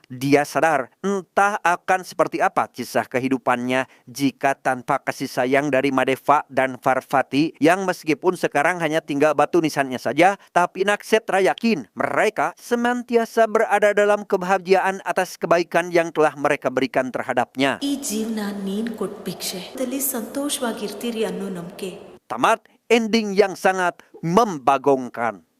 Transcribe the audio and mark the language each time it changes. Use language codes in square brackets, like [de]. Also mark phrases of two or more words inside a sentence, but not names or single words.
[id] Dia sadar entah akan seperti apa kisah kehidupannya jika tanpa kasih sayang dari Madeva dan Parvati yang meskipun sekarang hanya tinggal batu nisannya saja, tapi Naksetra yakin mereka senantiasa berada dalam kebahagiaan atas kebaikan yang telah mereka berikan terhadapnya. [kn] ಈ ಜೀವನ ನೀನ್ ಕೊಟ್ಟ ಭಿಕ್ಷೆ ಅಲ್ಲಿ ಸಂತೋಷವಾಗಿರ್ತೀರಿ ಅನ್ನೋ ನಂಬಿಕೆ. [id] Tamat ending yang sangat membagongkan.